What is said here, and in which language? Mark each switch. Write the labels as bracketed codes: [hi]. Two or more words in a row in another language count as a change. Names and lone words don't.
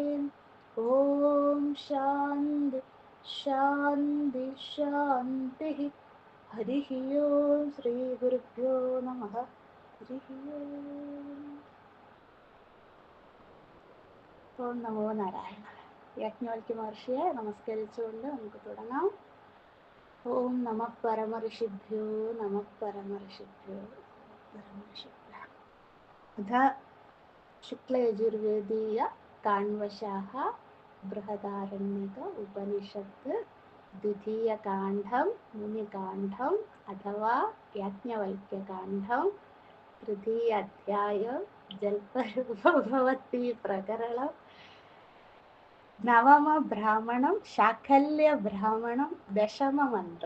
[sa] ॐ शान्ति शान्ति शान्तिः। हरिः ओम् श्रीगुरुभ्यो नमः। हरिः ओम्। ഓം നമോ നാരായണ. [ml] യജ്ഞവൽക്യ മഹർഷിയെ നമസ്കരിച്ചുകൊണ്ട് നമുക്ക് തുടങ്ങാം. [sa] ഓം നമ പരമഋഷിഭ്യോ നമ പരമഋഷിഭ്യോ പരമഋഷിഭ്യോ. അഥ ശുക്ലയജുർവേദീയ കാണ്വശാഃ ബൃഹദാരണ്യക ഉപനിഷത്ത് ദ്വിതീയകാണ്ഡം മുനികാണ്ഡം അഥവാ യാജ്ഞവൽക്യകാണ്ഡം തൃതീയ അധ്യായം ജൽപരൂപഭവതി പ്രകരണം നവമ ബ്രാഹ്മണം ശാഖല്യ ബ്രാഹ്മണം ദശമമന്ത്രം.